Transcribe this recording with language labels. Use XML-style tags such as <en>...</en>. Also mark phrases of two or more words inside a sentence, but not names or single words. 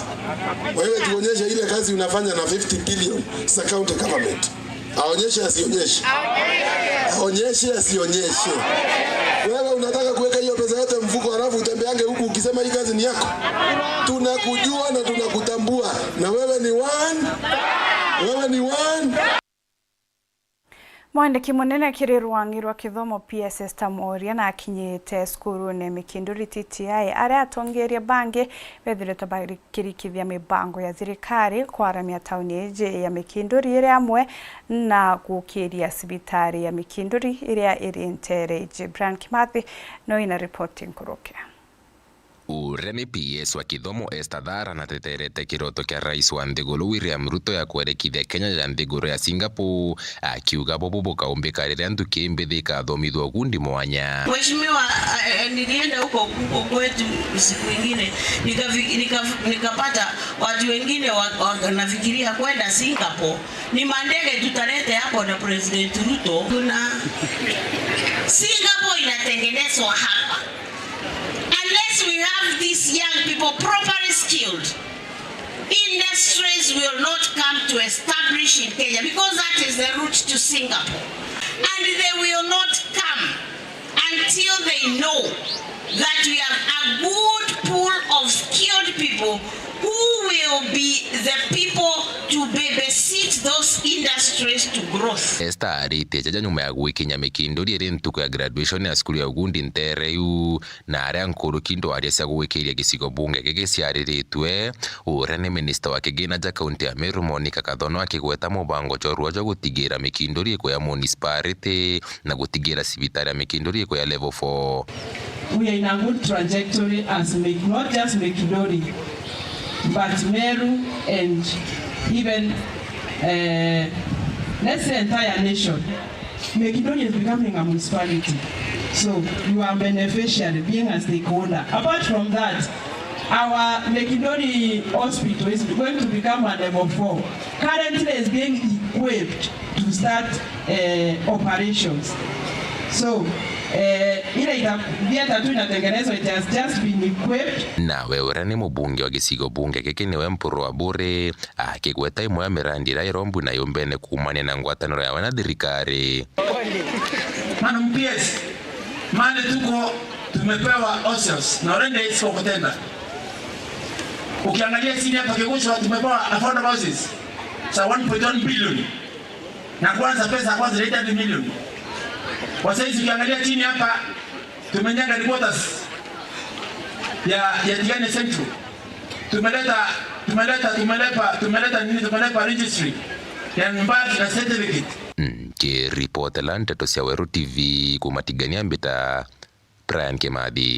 <sw>Wewe tuonyeshe ile kazi unafanya na 50 billion za</sw> <en>county government.</en> <sw>Aonyeshe asionyeshe? Aonyeshe asionyeshe? Wewe unataka kuweka hiyo pesa yote mfuko halafu utembeange huku ukisema hii kazi ni yako? Tunakujua na tunakutambua na wewe ni one. Wewe ni one.</sw> <mer>Mwandiki munene kiri rwangi rwa kithomo PSS Tamoria na akinyite skuru ne Mikinduri TTI aria atongeria bange bethirete barikirikithia mibango ya thirikari kwaramia tauni eje ya Mikinduri ire amwe na gukiria sibitari ya Mikinduri iria iri Ntere. Jibran Kimathi no ina reporting kuroke. Uremi PS wa kithomo Estadhara na teterete kiroto kia rais wa Nthiguru William Ruto ya kuerekithia Kenya ya Nthiguru ya Singapore, akiuga bobo bokaombeka rĩrĩa nduki mbithi ikathomithwo gundi mwanya.</mer> <sw>Mheshimiwa, nilienda huko kwetu siku nyingine nikapata watu wengine wanafikiria kwenda Singapore. Ni mandege tutalete hapo na President Ruto. Kuna Singapore inatengenezwa hapa.</sw> <en>Unless we have these young people properly skilled, industries will not come to establish in Kenya, because that is the route to Singapore. And they will not come until they know that we have a good pool of skilled people who will be the people to babysit those industries to growth.</en> <mer>Esta arite jaja nyuma ya gwikinya Mikinduri iri ntuko ya graduation ya skulu ya ugundi Ntere na aria nkuru kindo aria cia gwikiria gicigo bunge gigiciariritwe urene minister wa kigina ja county ya Meru Monica Kathono akigweta mubango chorwa jo gutigira Mikinduri iko ya municipality na gutigira sibitari ya Mikinduri iko ya level 4.</mer> <en>We are in a good trajectory as not just Mikinduri, but Meru and even let's say entire nation. Mikinduri is becoming a municipality, so you are beneficiary, being a stakeholder. Apart from that, our Mikinduri hospital is going to become a level 4. Currently is being equipped to start operations.</en> <sw>So ile itabieta tu inatengenezwa,</sw> <en>it has just been equipped.</en> <mer>Na wewe ni mbunge wa gicigo bunge giki niwe Mpuru wa Bure akigweta imwe ya mirandi ira irombu na yombene kumania na ngwataniro ya wana thirikari.</mer> <sw>Mana PS mane tuko tumepewa OCS na orende iko kutenda. Ukiangalia chini hapa Kigushwa tumepewa</sw> <en>affordable houses</en> <sw>za 1.1 billion. Na kwanza pesa kwanza 800 million. Kwa sasa ukiangalia chini hapa tumenyaga reporters ya Tigani Central. Tumeleta registry ya mbaki na certificate.</sw> <mer>Ke report la Nteto cia Weru TV kumatigania mbita Brian Kimathi.</mer>